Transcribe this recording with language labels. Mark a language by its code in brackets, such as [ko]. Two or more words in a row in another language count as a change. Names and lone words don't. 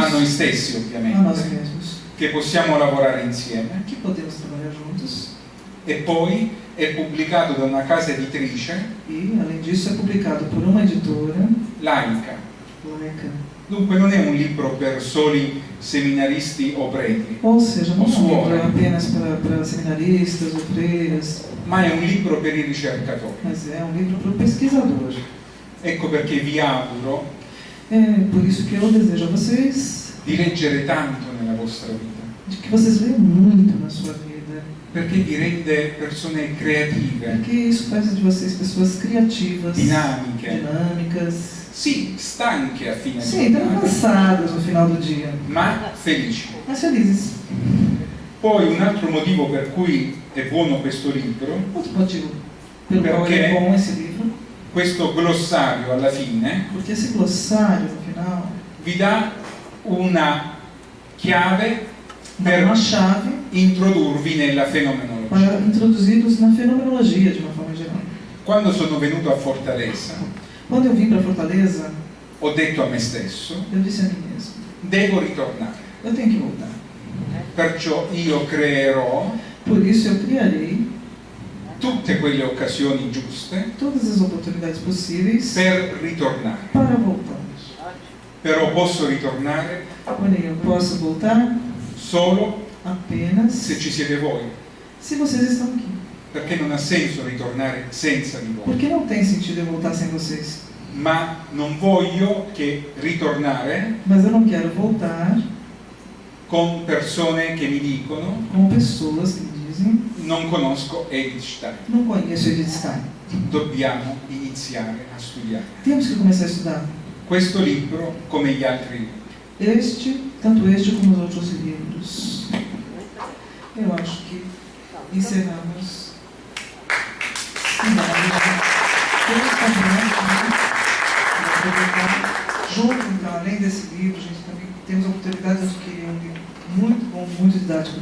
[it] a noi stessi [pt] a nós [it] ovviamente, [pt] mesmos [it] che possiamo lavorare insieme, [pt] que podemos trabalhar juntos. [it] e poi è pubblicato da una casa editrice [pt] E, além disso, é publicado por uma editora [it] laica. [pt] laica. [it] Dunque non è un libro per soli seminaristi o preti, [pt] Ou seja, não é um [it] Suora. [pt] livro apenas para seminaristas ou freiras, [it] ma è un libro per i ricercatori. [pt] mas é um livro para o pesquisador. [it] Ecco perché vi auguro [pt] É por isso que eu desejo a vocês [it] di leggere tanto nella vostra vita, [pt] de que vocês leiam muito na sua vida, [it] perché vi rende persone creative, [pt] porque isso faz de vocês pessoas criativas, [it] dinamiche, [pt] dinâmicas, [it] sì, stanche a fine [pt] sim, também [it] giornata, [pt] cansadas no final do dia, [it] ma felici. [pt] mas felizes. [it] Poi un altro motivo per cui è buono questo libro, [pt] Outro motivo pelo qual [it] Perché? [pt] é bom esse livro, [it] questo glossario alla fine [pt] porque esse glossário no final [it] vi dà una chiave [pt] dá [it] per [pt] uma chave [it] introdurvi nella fenomenologia. [pt] para introduzi-los na fenomenologia de uma forma geral. [it] Quando sono venuto a Fortaleza [pt] Quando eu vim para Fortaleza, [it] ho detto a me stesso, [pt] eu disse a mim mesmo, [it] devo ritornare, [pt] eu tenho que voltar. [it] perciò io creerò [pt] Por isso eu criarei [it] tutte quelle occasioni giuste [pt] todas as oportunidades possíveis [it] per ritornare. [pt] para voltar. [it] Però posso ritornare [pt] Porém, eu posso voltar [it] solo [pt] apenas [it] se ci siete voi, [pt] se vocês estão aqui. [it] perché non ha senso ritornare senza di voi. [pt] Porque não tem sentido eu voltar sem vocês. [it] Ma non voglio che ritornare [pt] Mas eu não quero voltar [it] con persone che mi dicono [pt] com pessoas que me dizem, [it] non conosco Edith Stein, [pt] não conheço Edith Stein. [it] dobbiamo iniziare a studiare. [pt] Temos que começar a estudar. [it] Questo libro, come gli altri libri. [pt] Tanto este como os outros livros. Eu acho que encerramos. Junto, então, além desse livro, a gente também temos a oportunidade de adquirir um livro muito bom, muito didático.